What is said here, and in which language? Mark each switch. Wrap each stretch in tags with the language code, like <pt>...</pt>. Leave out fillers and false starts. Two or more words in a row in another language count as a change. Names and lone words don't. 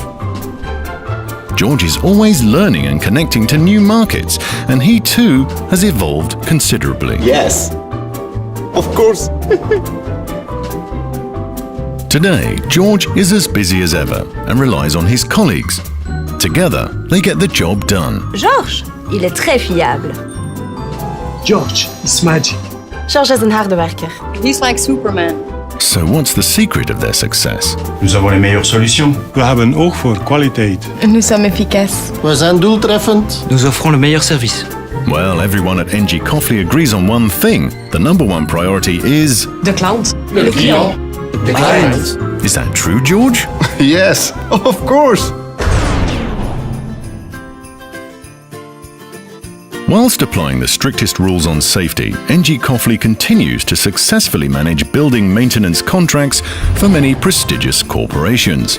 <en>George is always learning and connecting to new markets, and he too has evolved considerably. Yes, of course. Today, George is as busy as ever and relies on his colleagues. Together, they get the job done.</en> <fr>Georges, il est très fiable.</fr> <en>George is magic.</en> <nl>Georges is een harde werker.</nl> <en>He's like Superman. So what's the secret of their success?</en> <fr>Nous avons les meilleures solutions.</fr> <nl>We hebben oog voor kwaliteit.</nl> <fr>Nous sommes efficaces.</fr> <nl>We zijn doeltreffend.</nl> <fr>Nous offrons le meilleur service.</fr> <en>Well, everyone at ENGIE Georges agrees on one thing. The number one priority is...</en> <nl>De klant.</nl> <fr>Le client.</fr> <en>The client. Is that true, George? Yes, of course. Whilst applying the strictest rules on safety, ENGIE Georges continues to successfully manage building maintenance contracts for many prestigious corporations.</en>